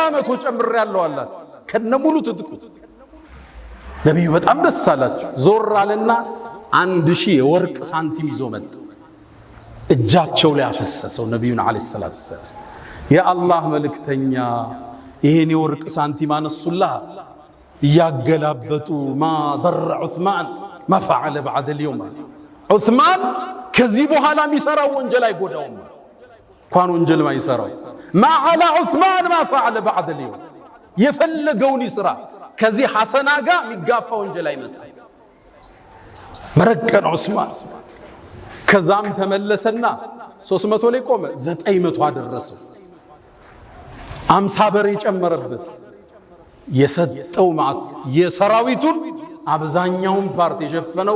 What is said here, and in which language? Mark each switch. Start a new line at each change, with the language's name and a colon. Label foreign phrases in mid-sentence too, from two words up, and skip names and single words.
Amharic: 100 ጨምሬያለሁ አለ ከነሙሉ ትጥቁ ነብዩ በጣም ደስ አላቸው ዞር አለና 1000 የወርቅ ሳንቲም ይዞ መጣ እጃቸው ላይ አፈሰሰው ነብዩን አለይሂ ሰላቱ ወሰለም ያ አላህ መልእክተኛ ይሄን የወርቅ ሳንቲም አነሱላህ ያገላበጡ
Arabic: ما ضر عثمان ما فعل بعد اليوم
Amharic: عثمان ከዚህ በኋላ የሚሰራው ወንጀል አይጎዳውም እንኳን ወንጀል ማይሰራው
Arabic: ما على عثمان ما فعل بعد اليوم
Amharic: የፈለገውን ይስራ ከዚህ ሐሰና ጋር የሚጋፋ ወንጀል አይመጣ መረቀን ዑስማን ከዛም ተመለሰና 300 ላይ ቆመ 900 አደረሰው 50 በሬ ጨመረበት የሰጠው ማት የሰራዊቱን አብዛኛውን ፓርት የሸፈነው